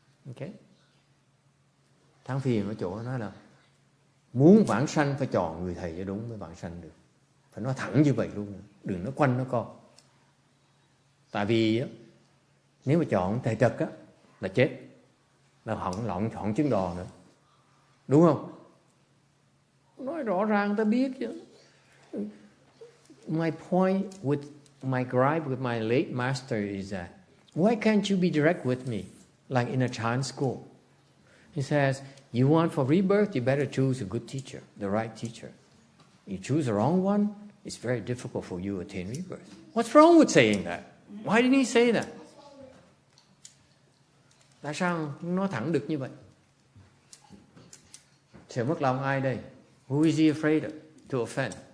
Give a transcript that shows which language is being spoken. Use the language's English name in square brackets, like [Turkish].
[Vietnamese] Okay. Than phiền ở chỗ nói là muốn vãng sanh phải chọn người thầy cho đúng mới vãng sanh được. Phải nói thẳng như vậy luôn, đừng nói quanh nó con. Tại vì nếu mà chọn thầy trật á là chết, là hỏng trứng đò nữa, đúng không? Nói rõ ràng ta biết chứ. [English] My point with my gripe with my late master is that why can't you be direct with me, like in a Chan school? He says, you want for rebirth, you better choose a good teacher, the right teacher. You choose the wrong one, it's very difficult for you to attain rebirth. What's wrong with saying that? Why didn't he say that? [Vietnamese] Tại sao không nói thẳng được như vậy? Sợ mất lòng ai đây? [English] Who is he afraid of, to offend?